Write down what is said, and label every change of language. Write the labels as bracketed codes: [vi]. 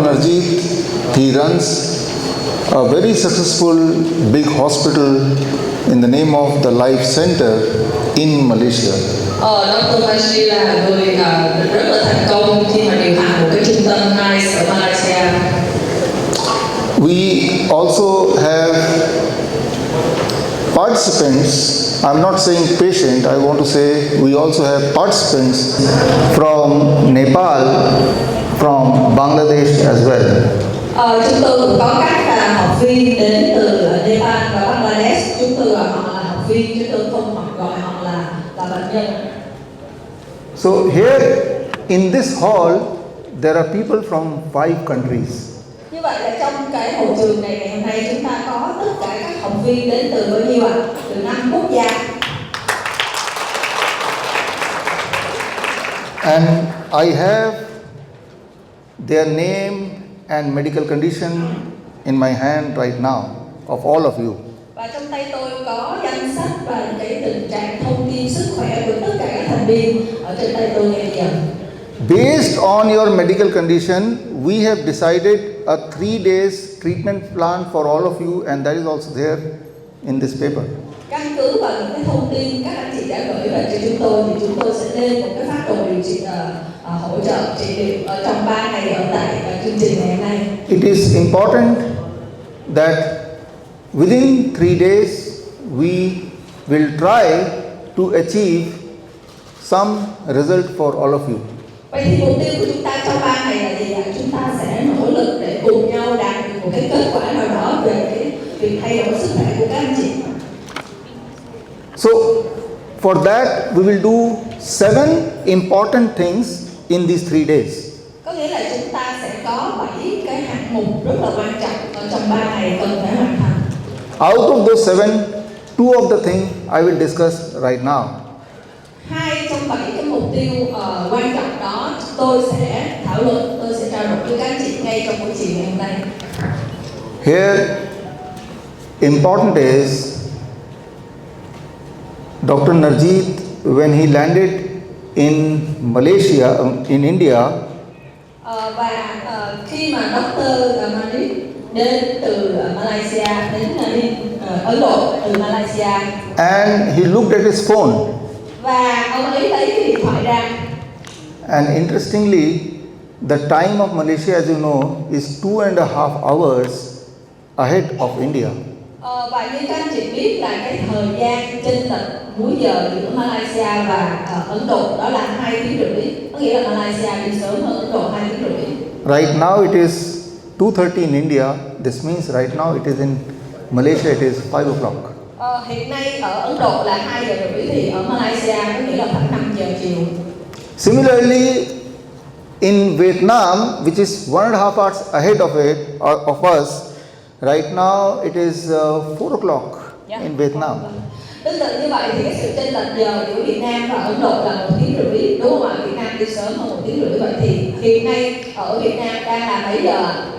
[en] Najib, he runs a very successful big hospital in the name of the Life Center in Malaysia. Dr. [vi] Najib là người rất là thành công khi mà điều hành một cái trung tâm N.I.C.E ở Malaysia. [en] We also have participants. I'm not saying patient, I want to say we also have participants from Nepal, from Bangladesh as well. [vi] Chúng tôi cũng có các học viên đến từ Nepal và Bangladesh. Chúng tôi gọi họ là học viên, chứ tôi không gọi họ là bệnh nhân. [en] So here in this hall, there are people from 5 countries. [vi] Như vậy là trong cái hội trường này ngày hôm nay chúng ta có tất cả các học viên đến từ bao nhiêu ạ? Từ 5 quốc gia. [en] And I have their name and medical condition in my hand right now of all of you. [vi] Và trong tay tôi có danh sách và cái tình trạng thông tin sức khỏe của tất cả các thành viên ở trên tay tôi ngày bây giờ. [en] Based on your medical condition, we have decided a 3 days treatment plan for all of you, and that is also there in this paper. [vi] Căn cứ vào những cái thông tin các anh chị đã gửi về cho chúng tôi thì chúng tôi sẽ lên một cái phác đồ điều trị hỗ trợ trị liệu ở trong 3 ngày ở tại chương trình ngày hôm nay. [en] It is important that within 3 days we will try to achieve some result for all of you. [vi] Vậy thì mục tiêu của chúng ta trong 3 ngày là gì ạ? Chúng ta sẽ nỗ lực để cùng nhau đạt được một cái kết quả nào đó về cái việc thay đổi sức khỏe của các anh chị. [en] So, for that we will do 7 important things in these 3 days. [vi] Có nghĩa là chúng ta sẽ có 7 cái hạng mục rất là quan trọng ở trong 3 ngày cần phải hoàn thành. [en] Out of those 7, 2 of the things I will discuss right now. [vi] 2 trong 7 cái mục tiêu quan trọng đó tôi sẽ thảo luận, tôi sẽ trao đổi với các anh chị ngay trong buổi chiều ngày hôm nay. [en] Here, important is Dr. Najib, when he landed in Malaysia, in India, [vi] Và khi mà Dr. Najib đến từ Malaysia, đến Ấn Độ từ Malaysia, [en] and he looked at his phone, [vi] và ông ấy lấy cái điện thoại ra. [en] and interestingly, the time of Malaysia, as you know, is 2.5 hours ahead of India. [vi] Và như các anh chị biết là cái thời gian chênh lệch múi giờ giữa Malaysia và Ấn Độ đó là 2 tiếng rưỡi. Có nghĩa là Malaysia đi sớm hơn Ấn Độ 2 tiếng rưỡi. [en] Right now it is 2:30 in India. This means right now it is in Malaysia it is 5 o'clock. [vi] Hiện nay ở Ấn Độ là 2 giờ rưỡi thì ở Malaysia có nghĩa là khoảng 5 giờ chiều. [en] Similarly, in Vietnam, which is 1.5 hours ahead of us, right now it is 4 o'clock in Vietnam. [vi] Tương tự như vậy thì cái sự chênh lệch giờ giữa Việt Nam và Ấn Độ là 1 tiếng rưỡi, đúng không ạ? Việt Nam đi sớm hơn 1 tiếng rưỡi, vậy thì hiện nay ở Việt Nam đang là mấy giờ?